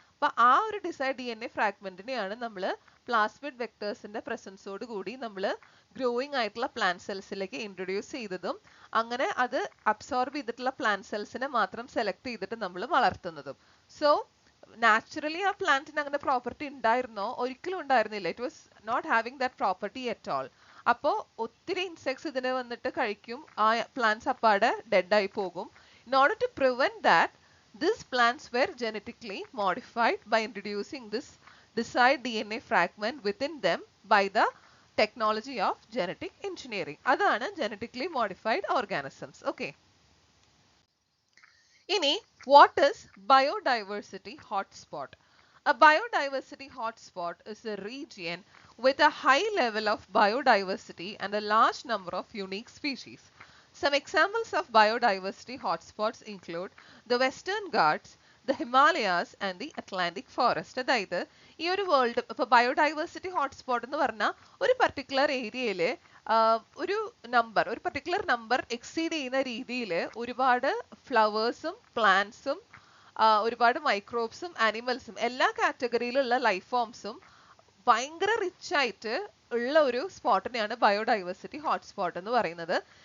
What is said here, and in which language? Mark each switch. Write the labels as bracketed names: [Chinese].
[Malayalam] അപ്പൊ ആ ഒരു ഡിസൈഡ് DNA ഫ്രാഗ്മെന്റിനെയാണ് നമ്മൾ പ്ലാസ്മിഡ് വെക്ടേഴ്സിന്റെ പ്രസൻസോട് കൂടി നമ്മൾ ഗ്രോയിങ് ആയിട്ടുള്ള പ്ലാന്റ് സെൽസിലേക്ക് ഇൻട്രൊഡ്യൂസ് ചെയ്തതും അങ്ങനെ അത് അബ്സോർബ് ചെയ്തിട്ടുള്ള പ്ലാന്റ് സെൽസിനെ മാത്രം സെലക്ട് ചെയ്തിട്ട് നമ്മൾ വളർത്തുന്നതും. സോ നാച്ചുറലി ആ പ്ലാന്റിന് അങ്ങനെ പ്രോപ്പർട്ടി ഉണ്ടായിരുന്നോ? ഒരിക്കലും ഉണ്ടായിരുന്നില്ല. [English] It was not having that property at all. [Malayalam] അപ്പോൾ ഒത്തിരി ഇൻസെക്ട്സ് ഇതിനെ വന്നിട്ട് കഴിക്കും, ആ പ്ലാന്റ്സ് അപ്പാടെ ഡെഡ് ആയി പോകും. [English] In order to prevent that, these plants were genetically modified by introducing this desired DNA fragment within them by the technology of genetic engineering. [Malayalam] അതാണ് [English] genetically modified organisms. Okay. ഇനി what is biodiversity hotspot? A biodiversity hotspot is a region with a high level of biodiversity and a large number of unique species. Some examples of biodiversity hotspots include the Western Ghats, the Himalayas and the Atlantic forest. [Malayalam] അതായത് ഈ ഒരു world ഇപ്പോൾ biodiversity hotspot എന്ന് പറഞ്ഞാൽ ഒരു particular ഏരിയയിൽ ഒരു particular number exceed ചെയ്യുന്ന രീതിയിൽ ഒരുപാട് ഫ്ലവേഴ്സും പ്ലാന്റ്സും ഒരുപാട് മൈക്രോബ്സും ആനിമൽസും എല്ലാ കാറ്റഗറിയിലുള്ള ലൈഫ് ഫോംസും ഭയങ്കര റിച്ച് ആയിട്ട് ഉള്ള ഒരു സ്പോട്ടിനെയാണ് ബയോഡൈവേഴ്സിറ്റി ഹോട്ട്സ്പോട്ട് എന്ന് പറയുന്നത്.